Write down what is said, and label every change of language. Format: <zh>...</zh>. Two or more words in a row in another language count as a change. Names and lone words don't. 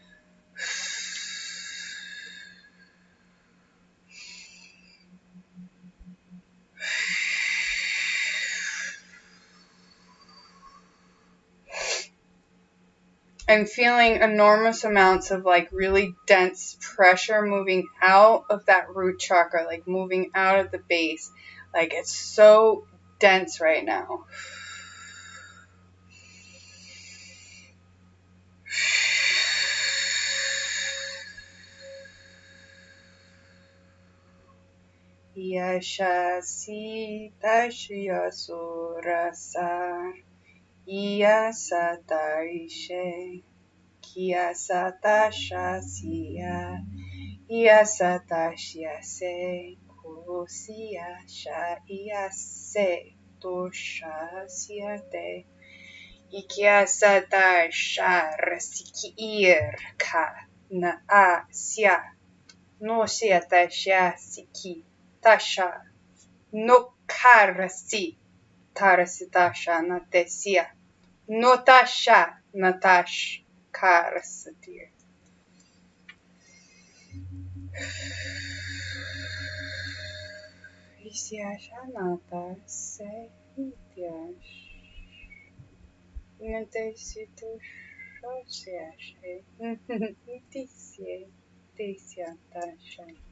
<en>I'm feeling enormous amounts of like really dense pressure moving out of that root chakra, like moving out of the base. Like it's so dense right now. Yasha si tashya surasa yasata ishe kiyasata shasiya yasata shyase kusiya sha yase dosha syate ikiyasata sharsikir ka na asya no syata shasiki tasha no karasi tarasitasha natesia notasha natash karasatir. Isyasha nata se ityash natesitush shosyashe itisye tisyatasha.</en>